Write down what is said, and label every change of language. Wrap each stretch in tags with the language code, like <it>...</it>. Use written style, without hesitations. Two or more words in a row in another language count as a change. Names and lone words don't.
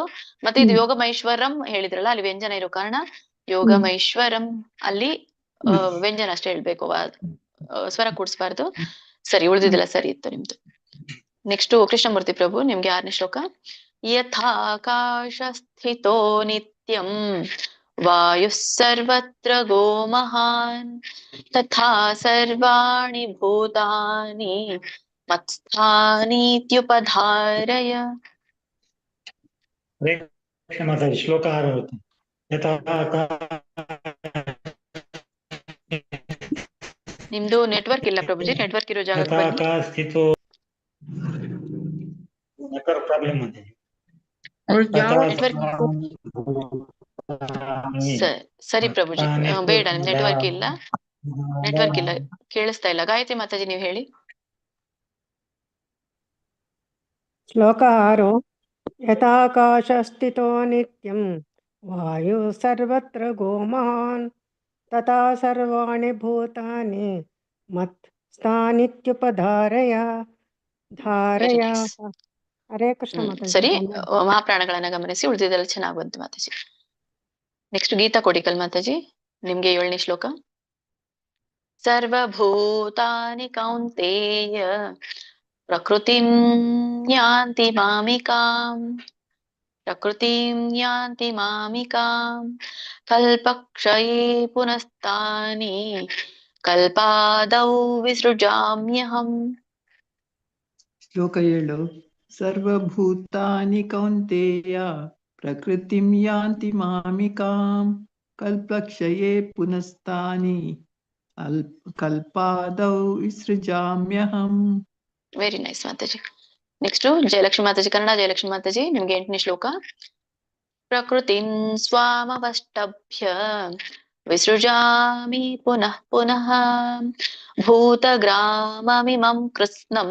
<kn>ಮತ್ತೆ ಇದು ಯೋಗಮೈಶ್ವರಂ ಹೇಳಿದ್ರಲ್ಲ, ಅಲ್ಲಿ ವ್ಯಂಜನ ಇರೋ ಕಾರಣ ಯೋಗಮೈಶ್ವರಂ ಅಲ್ಲಿ ವ್ಯಂಜನ ಅಷ್ಟೇ ಹೇಳ್ಬೇಕು, ಸ್ವರ ಕೂಡಿಸ್ಬಾರ್ದು. ಸರಿ, ಉಳಿದಿದ್ದೆಲ್ಲ ಸರಿ ಇತ್ತು ನಿಮ್ದು. ನೆಕ್ಸ್ಟ್ ಕೃಷ್ಣಮೂರ್ತಿ ಪ್ರಭು, ನಿಮ್ಗೆ 6ನೇ ಶ್ಲೋಕ.</kn> <sa>ಯಥಾಕಾಶ ಸ್ಥಿತೋ ನಿತ್ಯಂ ವಾಯುಃ ಸರ್ವತ್ರ ಗೋ ಮಹಾನ್ ತಥಾ ಸರ್ವಾಣಿ ಭೂತಾನಿ ಮತ್ಸ್ಥಾನೀತ್ಯುಪಧಾರಯ.</sa> <kn>ಶ್ಲೋಕ 6 ನಿಮ್ದು ನೆಟ್ವರ್ಕ್ ಇಲ್ಲ ಪ್ರಭುಜಿ, ನೆಟ್ವರ್ಕ್ ಇರೋ ಜಾಗಕ್ಕೆ ಬನ್ನಿ. ಪ್ರಾಬ್ಲಮ್ ಇದೆ. ಸರಿ ಪ್ರಭುಜಿ, ಬೇಡ, ನಿಮ್ ನೆಟ್ವರ್ಕ್ ಇಲ್ಲ, ಕೇಳಿಸ್ತಾ ಇಲ್ಲ. ಗಾಯತ್ರಿ ಮಾತಾಜಿ ನೀವು ಹೇಳಿ.</kn> <sa>ಶ್ಲೋಕ 6 ಯಥಾಕಾಶ ಸ್ಥಿತೋ ನಿತ್ಯಂ ವಾಯು ಸರ್ವತ್ರ ಗೋ ಮಹಾನ್ ತಥಾ ಸರ್ವಾಣಿ ಭೂತಾನಿ ಮತ್ ಸ್ಥಾನಿತ್ಯುಪಧಾರಯ ಧಾರಯ. ಹರೇ ಕೃಷ್ಣ ಮಾತಾಜಿ.</sa> <kn>ಸರಿ, ಮಹಾಪ್ರಾಣಗಳನ್ನ ಗಮನಿಸಿ, ಉಳಿದಿದ್ದೆಲ್ಲ ಚೆನ್ನಾಗಿ ಬಂತು ಮಾತಾಜಿ. ನೆಕ್ಸ್ಟ್ ಗೀತಾ ಕೋಡಿಕಲ್ ಮಾತಾಜಿ, ನಿಮ್ಗೆ 7ನೇ ಶ್ಲೋಕ.</kn> <sa>ಸರ್ವಭೂತಾನಿ ಕೌಂತೇಯ ಪ್ರಕೃತಿಂ ಯಾಂತಿ ಮಾಮಿಕಾಂ ಕಲ್ಪಕ್ಷಯೇ ಪುನಸ್ತಾನಿ ಕಲ್ಪಾದೌ ವಿಸೃಜಾಮ್ಯಹಂ. ಶ್ಲೋಕ 7. ಸರ್ವಭೂತಾನಿ ಕೌಂತೇಯ ಪ್ರಕೃತಿಂ ಯಾಂತಿ ಮಾಮಿಕಾಂ ಕಲ್ಪಕ್ಷಯೇ ಪುನಸ್ತಾನಿ ಕಲ್ಪಾದೌ ವಿಸೃಜಾಮ್ಯಹಂ.</sa> <en>very nice ಮಾತಾಜಿ.</en> <kn>ನೆಕ್ಸ್ಟ್ ಜಯಲಕ್ಷ್ಮಿ ಮಾತಾಜಿ, ಕನ್ನಡ ಜಯಲಕ್ಷ್ಮಿ ಮಾತಾಜಿ, ನಿಮ್ಗೆ 8ನೇ ಶ್ಲೋಕ.</kn> <sa>ಪ್ರಕೃತಿಂ ಸ್ವಾಮವಷ್ಟಭ್ಯ ವಿಸೃಜಾಮಿ ಪುನಃ ಪುನಃ ಭೂತಗ್ರಾಮಮಿಮಂ ಕೃತ್ಸ್ನಂ.</sa>